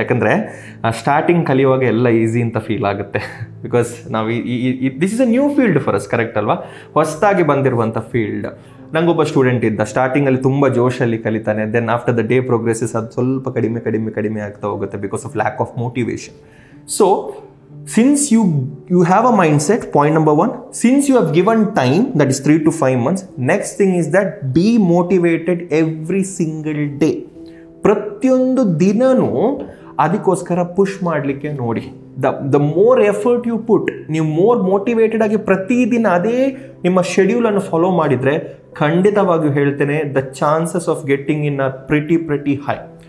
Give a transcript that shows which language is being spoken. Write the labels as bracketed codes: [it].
[kn] ಯಾಕಂದರೆ ಸ್ಟಾರ್ಟಿಂಗ್ ಕಲಿಯುವಾಗ ಎಲ್ಲ ಈಸಿ ಅಂತ ಫೀಲ್ ಆಗುತ್ತೆ. ಬಿಕಾಸ್ ನಾವು [en] this is a new field for us, [kn] correct ಅಲ್ವಾ? ಹೊಸದಾಗಿ ಬಂದಿರುವಂಥ ಫೀಲ್ಡ್. ನನಗೊಬ್ಬ ಸ್ಟೂಡೆಂಟ್ ಇದ್ದ, ಸ್ಟಾರ್ಟಿಂಗಲ್ಲಿ ತುಂಬ ಜೋಶಲ್ಲಿ ಕಲಿತಾನೆ. [en] then after the day progresses [kn] ಅದು ಸ್ವಲ್ಪ ಕಡಿಮೆ ಆಗ್ತಾ ಹೋಗುತ್ತೆ [en] Because of lack of motivation. So since you have a mindset, point number 1, since you have given time, that is 3 to 5 months, next thing is that be motivated every single day. [kn] ಪ್ರತಿಯೊಂದು ದಿನನೂ ಅದಕ್ಕೋಸ್ಕರ push ಮಾಡಲಿಕ್ಕೆ ನೋಡಿ. [en] the more effort you put, [kn] ನೀವು more motivated ಆಗಿ ಪ್ರತಿದಿನ ಅದೇ ನಿಮ್ಮ ಶೆಡ್ಯೂಲನ್ನು ಫಾಲೋ ಮಾಡಿದರೆ ಖಂಡಿತವಾಗಿಯೂ ಹೇಳ್ತೇನೆ, [en] The chances of getting in are pretty high.